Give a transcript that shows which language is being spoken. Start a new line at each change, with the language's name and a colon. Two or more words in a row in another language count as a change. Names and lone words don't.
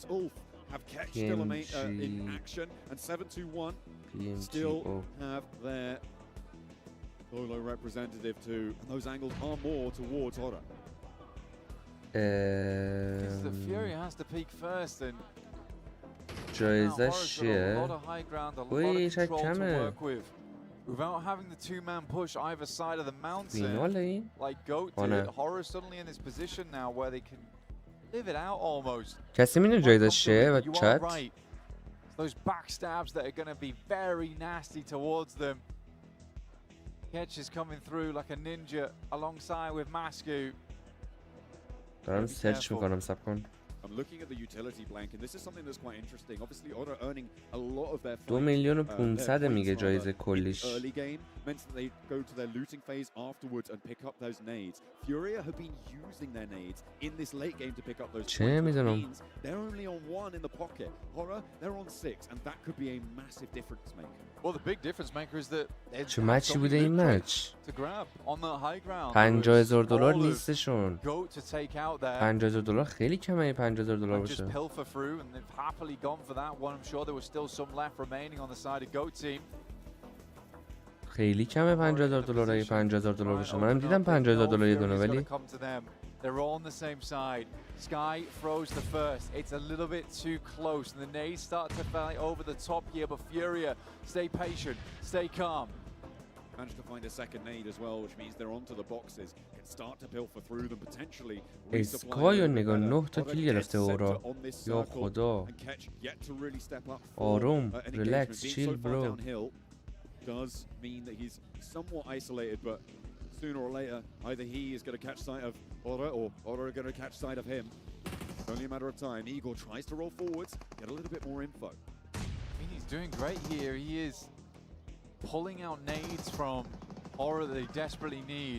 English: Ulf have Ketch still in action, and 721 still have their solo representative too, and those angles are more towards Horror. The Fury has to peak first, and
Persian: جایزش چیه؟
English: a lot of high ground, a lot of control to work with. Without having the 2-man push either side of the mountain, like Goat did, Horror suddenly in this position now where they can live it out almost.
Persian: کسی میدونه جایزش چیه و چت؟
English: Those backstabs that are going to be very nasty towards them. Ketch is coming through like a ninja alongside with Masku.
Persian: دارم سرچ میکنم، صبر کن.
English: I'm looking at the utility blank, and this is something that's quite interesting. Obviously, Oda earning a lot of their
Persian: 2,500,000 میگه جایزه کلیش.
English: early game meant that they go to their looting phase afterwards and pick up those nades. Furia have been using their nades in this late game to pick up those
Persian: چه
English: points, which
Persian: میدونم.
English: means they're only on 1 in the pocket. Horror, they're on 6, and that could be a massive difference maker. Well, the big difference maker is that
Persian: چه مچی بوده این مچ؟
English: to grab on the high ground.
Persian: $50,000 نیستشون.
English: Goat to take out there.
Persian: $50,000 خیلی کمه این $50,000
English: Just
Persian: باشه.
English: pilfer through, and they've happily gone for that one. I'm sure there was still some left remaining on the side of Goat team.
Persian: خیلی کمه $50,000 اگه $50,000 باشه. منم دیدم $50,000 یه دونه ولی
English: They're all on the same side. Sky throws the first. It's a little bit too close, and the nades start to fly over the top here. But Furia, stay patient, stay calm. Managed to find a second nade as well, which means they're onto the boxes. Can start to pilfer through them potentially.
Persian: اسکای رو نگاه 9 تا کیل گرفته اورا. یا خدا. آروم. ریلکس. چیل برو.
English: Does mean that he's somewhat isolated, but sooner or later, either he is going to catch sight of Ora or Ora are going to catch sight of him. It's only a matter of time. Igor tries to roll forwards, get a little bit more info. I mean, he's doing great here. He is pulling out nades from Ora that he desperately needs.